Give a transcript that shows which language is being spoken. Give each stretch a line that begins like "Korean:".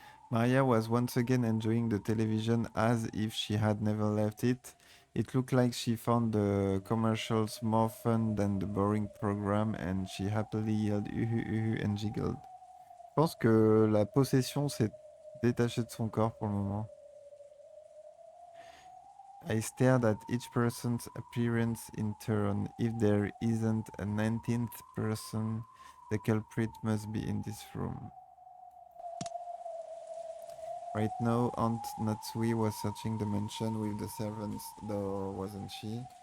English: Maria was once again enjoying the television as if she had never left it. It looked like she found the commercials more fun than the boring program and she happily yelled uhu uhu and giggled.
French: Je pense que la possession s'est détachée de son corps pour le moment.
English: I stared at each person's appearance in turn. If there isn't a 19th person, the culprit must be in this room. Right now, Aunt Natsui was searching the mansion with the servants, though, wasn't she?